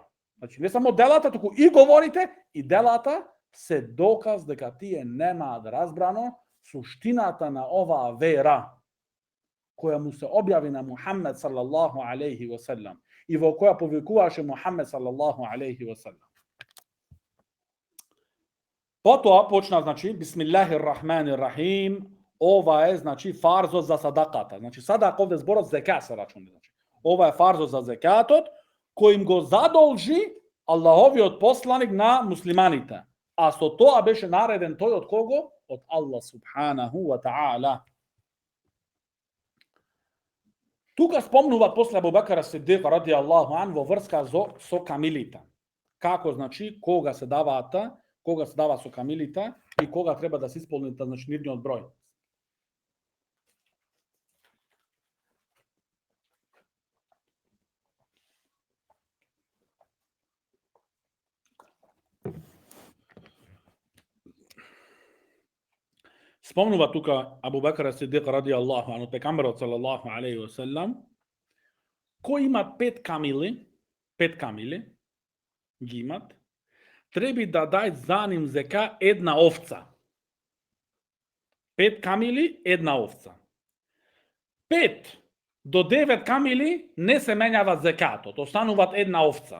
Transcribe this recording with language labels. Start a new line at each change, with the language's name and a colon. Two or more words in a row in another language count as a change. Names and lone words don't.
Macedonian: Значи не само делата, туку и говорите и делата се доказ дека тие немаат разбрано суштината на оваа вера која му се објави на Мухаммед
Arabic: صلى الله عليه وسلم
Macedonian: и во која повикуваше Мухаммед
Arabic: صلى الله عليه وسلم.
Macedonian: Потоа почна, значи,
Arabic: بسم الله الرحمن الرحيم,
Macedonian: ова е, значи, фарзот за садаката. Значи, садак овде зборот зека се рачуни. Значи, ова е фарзот за зекатот, кој им го задолжи Аллаховиот посланик на муслиманите. А со тоа беше нареден тој од кого? Од Аллах
Arabic: سبحانه وتعالى.
Macedonian: Тука спомнуваат после Абу Бакр ас-Сиддиқ
Arabic: رضي الله عنه
Macedonian: во врска со камилите. Како, значи, кога се дава со камилите и кога треба да се исполни, значи, нивниот број. Спомнува тука Абу Бакр ас-Сиддиқ
Arabic: رضي الله عنه,
Macedonian: пекамберот
Arabic: صلى الله عليه وسلم,
Macedonian: кој имат 5 камили, ги имат, треби да дај за ним зека една овца. 5 камили, една овца. 5 до 9 камили не се менјава зекатот, остануваат една овца.